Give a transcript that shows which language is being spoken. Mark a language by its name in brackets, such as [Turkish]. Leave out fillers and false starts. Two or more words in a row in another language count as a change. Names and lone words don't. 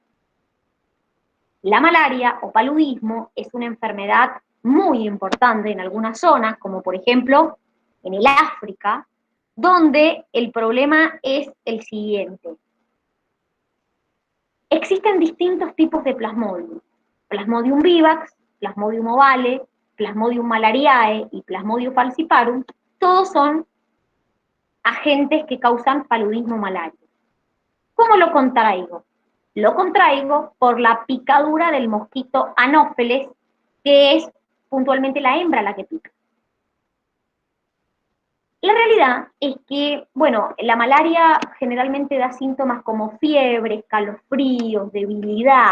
[Spanish] La malaria o paludismo es una enfermedad muy importante en algunas zonas, como por ejemplo en el África, donde el problema es el siguiente. Existen distintos tipos de Plasmodium. Plasmodium vivax, Plasmodium ovale, Plasmodium malariae y Plasmodium falciparum, todos son agentes que causan paludismo malario. ¿Cómo lo contraigo? Lo contraigo por la picadura del mosquito Anófeles, que es puntualmente la hembra la que pica. La realidad es que, bueno, la malaria generalmente da síntomas como fiebre, escalofríos, debilidad.